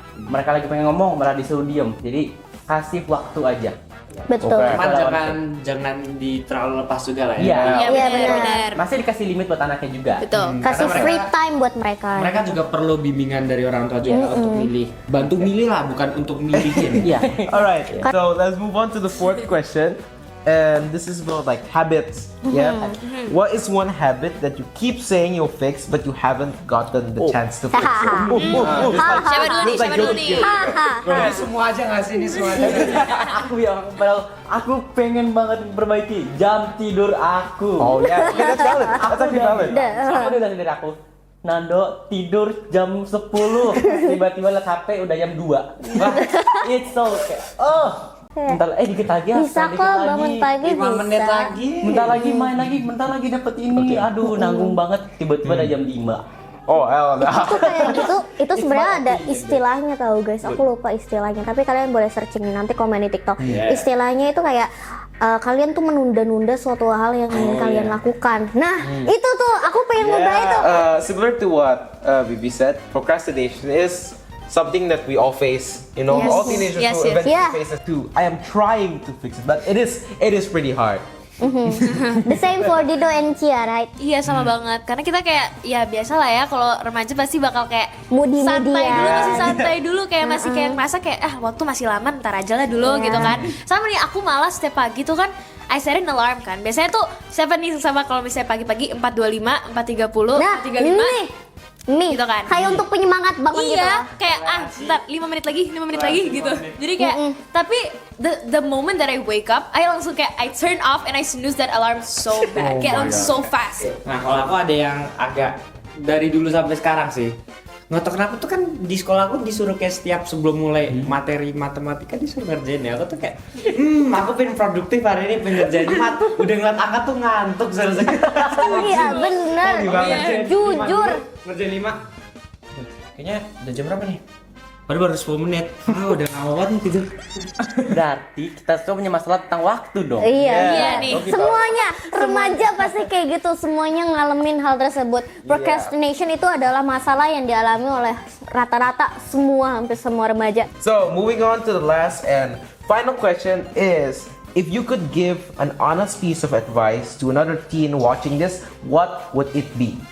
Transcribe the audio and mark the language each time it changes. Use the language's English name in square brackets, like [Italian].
[Indonesian] Mereka lagi pengen ngomong malah disuruh diem. Jadi kasih waktu aja. Betul. Cuman jangan terlalu lepas juga lah ya. Iya, benar. Masih dikasih limit buat anaknya juga. Betul. Kasih Karena free time buat mereka. Mereka juga perlu bimbingan dari orang tua juga untuk milih. Bantu milih lah, bukan untuk milihin. Iya. [English] Alright, so let's move on to the fourth question. And this is about like habits. Yeah. What is one habit that you keep saying you'll fix but you haven't gotten the chance to fix it? [Indonesian] Siapa dulu nih? Ini semua aja nggak sih? Ini semua aja. Padahal aku pengen banget perbaiki jam tidur aku. [English] Oh yeah, okay, that's valid. That's actually valid. [Indonesian] Aku udah sendiri aku. Nando tidur jam 10, tiba-tiba liat HP udah jam 2. Wah, [English] it's so [Indonesian] kayak, bentar, dikit lagi ya. Bisa kok bangun pagi 5 menit bisa. lagi. Bentar lagi main lagi, bentar lagi dapet ini. Aduh, nanggung banget tiba-tiba udah jam 5. [English] Oh, hell no. [Indonesian] Itu kayak gitu, itu sebenarnya ada istilahnya tahu guys. Aku lupa istilahnya, tapi kalian boleh searching nanti komen di TikTok. Istilahnya itu kayak kalian tuh menunda-nunda suatu hal yang ingin kalian lakukan. Nah, itu tuh aku pengen ngubah itu. [English] Similar to what Bibi said, procrastination is something that we all face. You know, Yes. all teenagers Yes, will yes. eventually Yeah. face it too. I am trying to fix it, but it is pretty hard. The same for Dido and Chia, right? [Indonesian] Iya sama banget, karena kita kayak ya biasa lah ya kalau remaja pasti bakal kayak [English] Moody [Indonesian] santai ya. dulu, masih santai dulu kayak masih kayak merasa kayak waktu masih lama ntar aja lah dulu gitu kan. Sama nih aku malas setiap pagi tuh kan [English] I set an alarm [Indonesian] kan. Biasanya tuh siapa nih sama kalau misalnya pagi-pagi 4.25, 4.30, Nah, 4.35 ini nih, gitu kan. kayak untuk penyemangat banget gitu. Iya, kayak bentar 5 menit lagi gitu. Jadi kayak tapi [English] the moment that I wake up, I [Indonesian] langsung kayak [English] I turn off and I snooze that alarm so bad. [Indonesian] Kayak langsung [English] so fast. [Indonesian] Nah, kalau aku ada yang agak dari dulu sampai sekarang sih. Nggak tahu kenapa tuh kan di sekolah aku disuruh kayak setiap sebelum mulai materi matematika disuruh ngerjain ya. Aku tuh kayak aku pengen produktif hari ini, pengen ngerjain mat. Udah ngeliat angka tuh ngantuk selesai. Iya, bener. Jujur. Ngerjain 5. Kayaknya udah jam berapa nih? Baru 10 menit. Udah ngawat nih tidur. Berarti kita semua punya masalah tentang waktu dong. Iya nih. Semuanya remaja pasti kayak gitu, semuanya ngalamin hal tersebut. Procrastination itu adalah masalah yang dialami oleh rata-rata hampir semua remaja. [English] So, moving on to the last and final question is, if you could give an honest piece of advice to another teen watching this, what would it be?